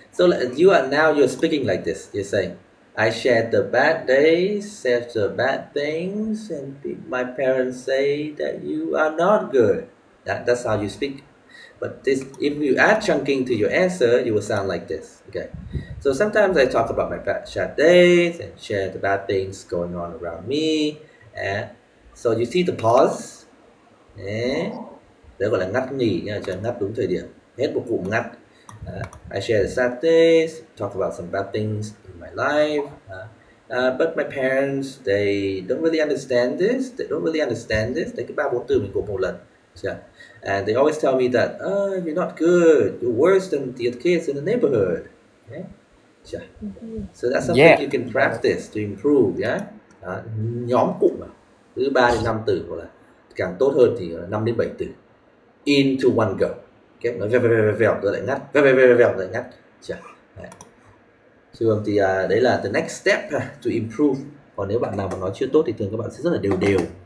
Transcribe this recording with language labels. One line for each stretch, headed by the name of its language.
English: So you're speaking like this. You're saying, I shared the bad days, said the bad things, and my parents say that you are not good. That's how you speak. But if you add chunking to your answer, you will sound like this. Okay. So sometimes I talk about my bad days and share the bad things going on around me. And so you see the pause. Đấy.
Vietnamese: Đó gọi là ngắt nghỉ nha, cho ngắt đúng thời điểm. Hết một cụm ngắt.
English: I share the sad days, talk about some bad things in my life. But my parents, they don't really understand this. They don't really understand this.
Vietnamese: Đấy, cái 3-4 từ mình gộp một lần.
English: Yeah. And they always tell me that, you're not good. You're worse than the other kids in the neighborhood. Yeah. Yeah. So that's something Yeah. you can practice to improve.
Vietnamese: Yeah. Nhóm cụm mà. Từ 3 đến 5 từ, hoặc là càng tốt hơn thì 5 đến 7 từ.
English: Into one go.
Vietnamese: Okay. Nói vèo rồi lại ngắt, vèo rồi lại ngắt. Thường thì đấy là
English: the next step to improve.
Vietnamese: Còn nếu bạn nào mà nói chưa tốt thì thường các bạn sẽ rất là đều.